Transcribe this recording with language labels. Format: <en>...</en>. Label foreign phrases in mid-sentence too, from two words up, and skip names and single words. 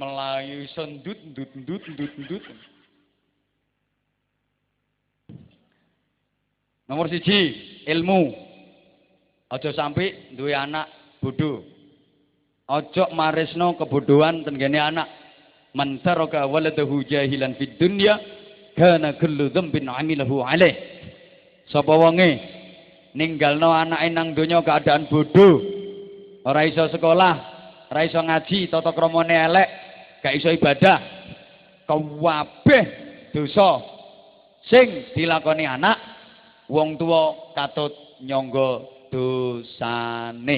<jv>Iki melayu sendut ndut. Nomor siji, ilmu. Aja sampai duwe anak bodoh. Aja maresno kebodohan tenggene anak.</jv> <ar>من ترك ولده جاهلا في الدنيا كان كل ذنب عمله عليه.</ar> <jv>Sapa wonge ninggalno anake nang donya keadaan bodoh, ora iso sekolah, ora iso ngaji, tata kramane elek, gak iso ibadah, kabeh dosa sing dilakoni anak, wong tuwa katut nyangga dosane.</jv>